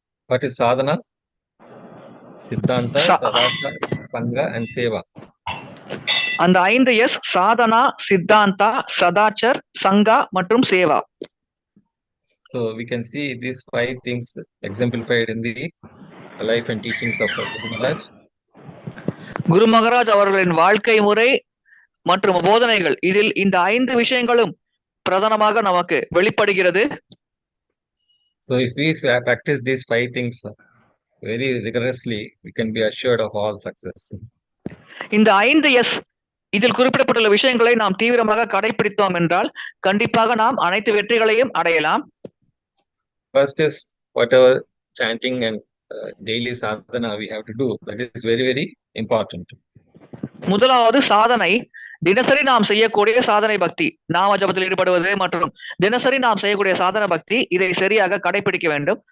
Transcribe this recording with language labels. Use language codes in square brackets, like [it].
[en] What is sadhana? Siddhanta, sadachara, sangha and seva. [ta] அந்த 5 S Sadhana, Siddhanta, சதாச்சர், சங்கா மற்றும் Seva. [en] So we can see these 5 things exemplified in the life and teachings of Guru Maharaj. [ta] குரு மகாராஜ் அவர்களின் வாழ்க்கை முறை மற்றும் போதனைகள், இதில் இந்த 5 விஷயங்களும் பிரதானமாக நமக்கு வெளிப்படுகிறது. [en] So if we practice these 5 things very rigorously, we can be assured of all success. [ta] இந்த 5 எஸ் இதில் குறிப்பிடப்பட்டுள்ள விஷயங்களை நாம் தீவிரமாக கடைபிடித்தோம் என்றால் கண்டிப்பாக நாம் அனைத்து வெற்றிகளையும் அடையலாம். [en] First is whatever chanting and daily sadhana we have to do. That is very, very important. [ta] முதலாவது சாதனை, தினசரி நாம் செய்யக்கூடிய சாதனை பக்தி, நாம ஜபத்தில் ஈடுபடுவது மற்றும் தினசரி நாம் செய்யக்கூடிய சாதன பக்தி, இதை சரியாக கடைபிடிக்க வேண்டும்.